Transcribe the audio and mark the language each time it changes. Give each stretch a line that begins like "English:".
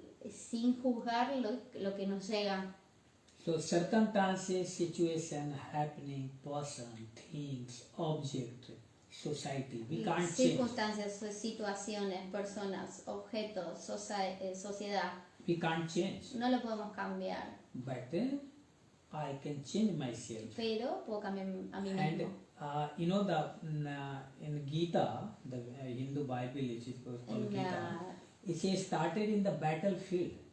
Spanish: Sin juzgar lo que nos llega.
English: So circumstances, situation, happening, person, things, object, society, we can't change.
Spanish: Circunstancias, situaciones, personas, objetos, sociedad.
English: We can't change.
Spanish: No lo podemos cambiar.
English: But I can change myself.
Spanish: Pero puedo cambiar a mí mismo.
English: You know in Gita, the Hindu Bible, which is called Gita, it says started in the battlefield.